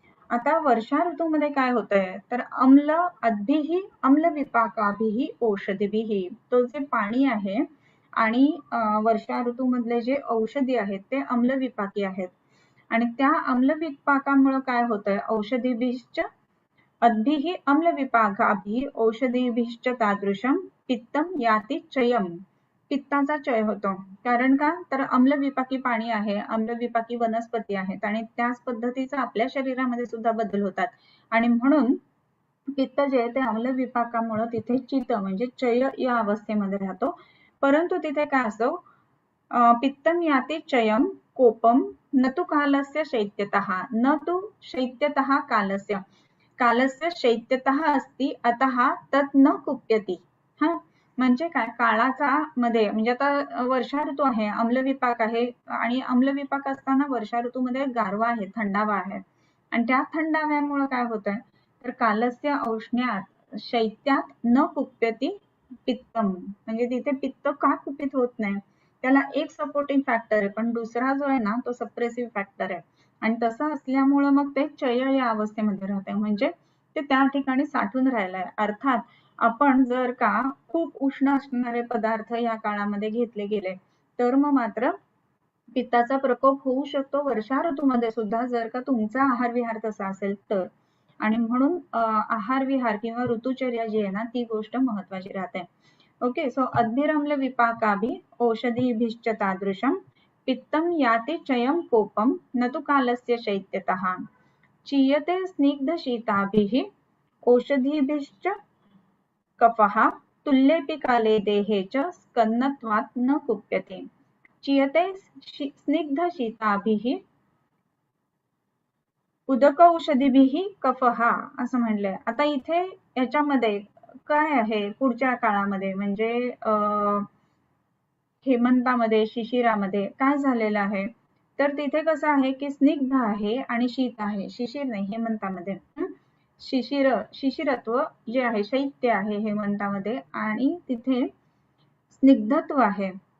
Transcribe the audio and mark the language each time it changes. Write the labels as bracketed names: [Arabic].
[Marathi] आता वर्षा ऋतूमध्ये काय होतंय, तर [Sanskrit] अद्भिः अम्लविपाकाभिः औषधीभिः, [Marathi] तो जे पाणी आहे आणि वर्षा ऋतूमधले जे औषधी आहेत ते अम्लविपाकी आहेत, आणि त्या अम्लविपाकामुळे काय होतंय, [Sanskrit] औषधीभिश्च अद्भिः अम्लविपाकाभिः औषधीभिश्च तादृशं पित्तं याति चयम्. [Marathi] पित्ताचा चय होतो, कारण का, तर अम्लविपाकी पाणी आहे, अम्लविपाकी वनस्पती आहेत, आणि त्याच पद्धतीचा आपल्या शरीरामध्ये सुद्धा बदल होतात, आणि म्हणून पित्त जे आहे ते अम्लविपाकामुळे तिथे चित म्हणजे चय या अवस्थेमध्ये राहतो. परंतु तिथे काय असतो, [Sanskrit] पित्तं याति चयम् कोपम न तु कालस्य शैत्यतः, न तु शैत्यतः कालस्य, कालस्य शैत्यतः अस्ति अतः तत् न कुप्यति. [Marathi] हा, म्हणजे काय, काळाचा मध्ये म्हणजे आता वर्षा ऋतू आहे, अम्लविपाक आहे, आणि अम्लविपाक असताना वर्षा ऋतूमध्ये गारवा आहे, थंडावा आहे, आणि त्या थंडाव्यामुळे काय होतंय, तर [Sanskrit] कालस्य औष्ण्यात शैत्यात न कुप्यति पित्तम, [Marathi] म्हणजे तिथे पित्त का कुपित होत नाही, त्याला एक सपोर्टिंग फॅक्टर आहे, पण दुसरा जो आहे ना तो सप्रेसिव्ह फॅक्टर आहे, आणि तसं असल्यामुळं मग ते चय या अवस्थेमध्ये राहते, म्हणजे ते त्या ठिकाणी साठून राहिलंय. अर्थात आपण जर का खूप उष्ण असणारे पदार्थ या काळामध्ये घेतले गेले तर मग मात्र पित्ताचा प्रकोप होऊ शकतो वर्षा ऋतूमध्ये सुद्धा, जर का तुमचा आहार विहार तसा असेल तर. आणि म्हणून आहार विहार किंवा ऋतुचर्या जी आहे ना ती गोष्ट महत्वाची राहते. [English] okay, so [Sanskrit] अद्भिरम्ल विपाकाभि औषधीभिश्च तादृशं पित्तं याति चयं कोपम न तु कालस्य शैत्यतः चीयते स्निग्धशीताभिः औषधीभिश्च कफः तुल्येऽपि काले देहे च स्कन्नत्वात् न कुप्यते. चीयते स्निग्धशीताभिः उदकौषधीभिः कफः [Marathi] असं म्हणलंय. आता इथे याच्यामध्ये काय आहे, पुढच्या काळामध्ये म्हणजे हेमंतामध्ये, शिशिरामध्ये काय झालेलं आहे, तर तिथे कसं आहे की स्निग्ध आहे आणि शीत आहे, शिशिर नाही हेमंतामध्ये. शिशिरत्व जे आहे, शैत्य आहे हेमंतामध्ये, आणि तिथे स्निग्धत्व आहे.